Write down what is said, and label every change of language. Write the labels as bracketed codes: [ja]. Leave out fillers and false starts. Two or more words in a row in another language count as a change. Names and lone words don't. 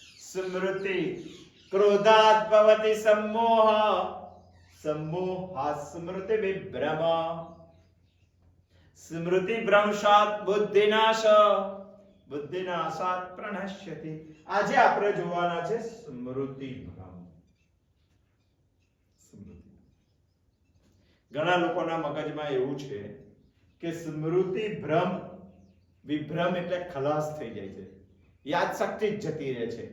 [sa] स्मृति. क्रोधात भवति सम्मोह, सम्मोहात् स्मृति विभ्रम. स्मृति भ्रंशात बुद्धिनाश, बुद्धिनाशात प्रणश्यति. [gu] આજે આપણે જોવાના છે સ્મૃતિ ભ્રમ. સ્મૃતિ. ઘણા લોકોના મગજમાં એવું છે કે સ્મૃતિ ભ્રમ, વિભ્રમ એટલે ખલાસ થઈ જાય છે, યાદ શક્તિ જ જતી રહે છે.